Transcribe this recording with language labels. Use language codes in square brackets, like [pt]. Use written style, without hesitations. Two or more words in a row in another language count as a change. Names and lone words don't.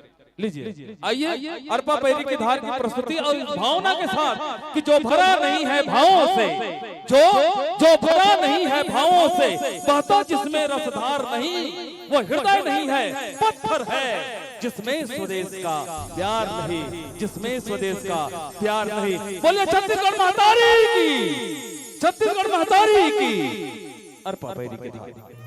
[hi] लीजिए, आइए अरपा पैरी की धार की प्रस्तुति और इस भावना के साथ कि जो भरा नहीं है भावों से, जो भरा नहीं है भावों से, बहता जिसमें रसधार नहीं, वो हृदय नहीं है पत्थर है जिसमें स्वदेश का प्यार नहीं, जिसमें स्वदेश का प्यार नहीं। बोलिए छत्तीसगढ़ महतारी की, छत्तीसगढ़ महतारी की। अरपा पैरी की धार।